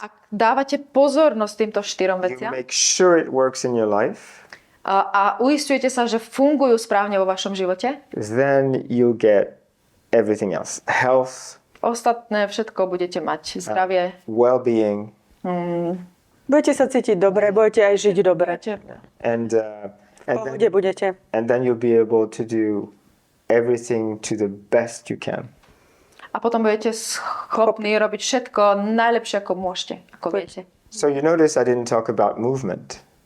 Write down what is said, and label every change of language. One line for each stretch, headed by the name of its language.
Slovak: ak dávate pozornosť týmto 4
English: you
Slovak: veciam
English: make sure it works in your life,
Slovak: a uisťujete sa, že fungujú správne vo vašom živote,
English: then you'll get everything else. Health,
Slovak: ostatné všetko budete mať. Zdravie.
English: well-being,
Slovak: Budete sa cítiť dobre, budete aj žiť dobre.
English: and
Slovak: V pohode budete.
English: then you'll be able to do everything to the best you can.
Slovak: A potom budete schopní robiť všetko najlepšie, ako môžete, ako viete.
English: So you notice I didn't talk about movement